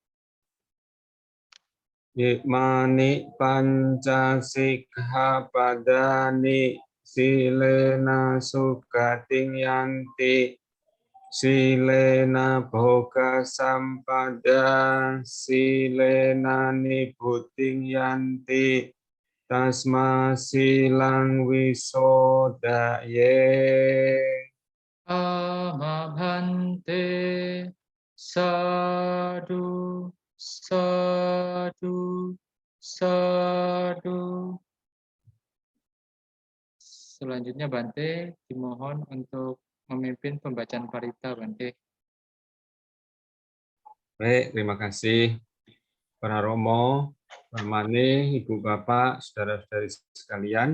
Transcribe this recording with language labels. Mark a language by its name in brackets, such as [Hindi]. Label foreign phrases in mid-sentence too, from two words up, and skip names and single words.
[Pali] Imani panca sikkhapadani silena sukating yanti silena bhoga sampada silena nibbutting yanti tasma silang wisodaye. Amabhante Sadu Sadu Sadu. [Indonesian] Selanjutnya Bante dimohon untuk memimpin pembacaan parita Bante. Baik, terima kasih para Romo, Pak Mane, Ibu Bapak, saudara-saudari sekalian.